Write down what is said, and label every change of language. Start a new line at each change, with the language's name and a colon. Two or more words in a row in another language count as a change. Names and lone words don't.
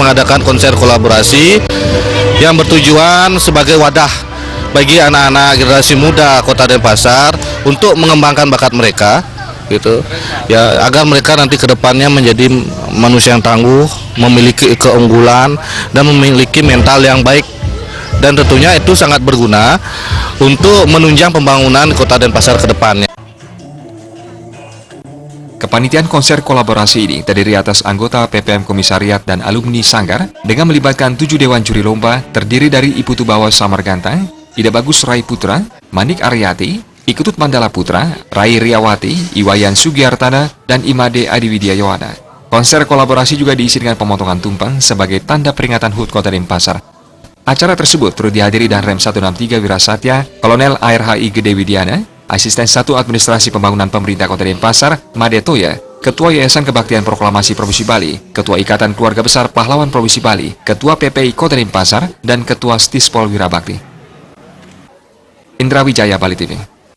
Indonesian: mengadakan konser kolaborasi yang bertujuan sebagai wadah bagi anak-anak generasi muda Kota Denpasar untuk mengembangkan bakat mereka, gitu, ya, agar mereka nanti kedepannya menjadi manusia yang tangguh, memiliki keunggulan dan memiliki mental yang baik, dan tentunya itu sangat berguna untuk menunjang pembangunan Kota Denpasar kedepannya. Kepanitiaan konser kolaborasi ini terdiri atas anggota PPM Komisariat dan alumni Sanggar dengan melibatkan 7 dewan juri lomba terdiri dari Ibu Tubawa Samargantang, Ida Bagus Rai Putra, Manik Aryati, Iketut Mandala Putra, Rai Riawati, Iwayan Sugiartana, dan Imade Adiwidya Yowana. Konser kolaborasi juga diisi dengan pemotongan tumpeng sebagai tanda peringatan HUT Kota Denpasar. Acara tersebut turut dihadiri dan Rem 163 Wirasatya, Kolonel ARHI Gede Widiana, Asisten 1 Administrasi Pembangunan Pemerintah Kota Denpasar, Made Toya, Ketua Yayasan Kebaktian Proklamasi Provinsi Bali, Ketua Ikatan Keluarga Besar Pahlawan Provinsi Bali, Ketua PPI Kota Denpasar, dan Ketua Stispol Wirabakti. Indra Wijaya, Bali TV.